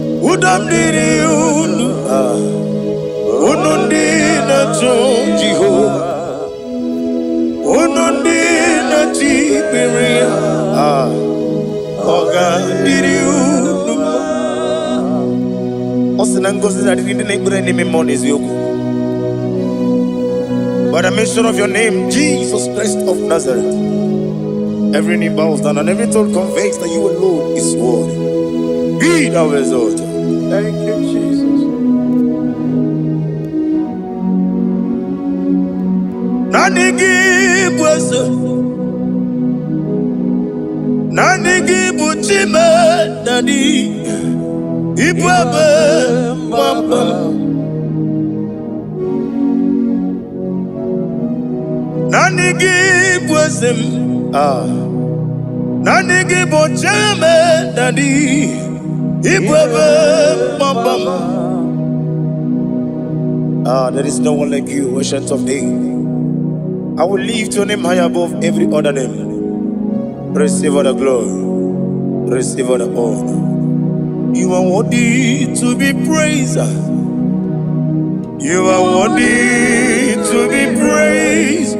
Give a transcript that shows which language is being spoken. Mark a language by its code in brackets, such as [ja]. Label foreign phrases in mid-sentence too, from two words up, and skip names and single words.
[ig] Udo m dịrị unu. Ah. Unu ndị na-achọ Jehova. Unu ndị na-achị ikpere ya, ah, ọ ga-adịrị unu mma. Ọ sị na ngọzi na-adịrị ndị na-ekpere n'ime mmụọ na eziokwu. [en] By the mention of your name, Jesus Christ of Nazareth, every knee bows down and every tongue confess that you alone is worthy. Be thou exalted. Thank you, Jesus. [ig] Naanị gị bụ eze. Naanị gị bụ Chime, Daddy. Ị bụ ebe mgbaba m. Naanị gị bụ eze m. Ah. Naanị gị bụ Chime, Daddy. Ibu ebe mkpamkpam. [en] Ah, there is no one like you, ancient of days. I will lift your name high above every other name. Receive all the glory. Receive all the honor. You are worthy to be praised. You are worthy to be praised.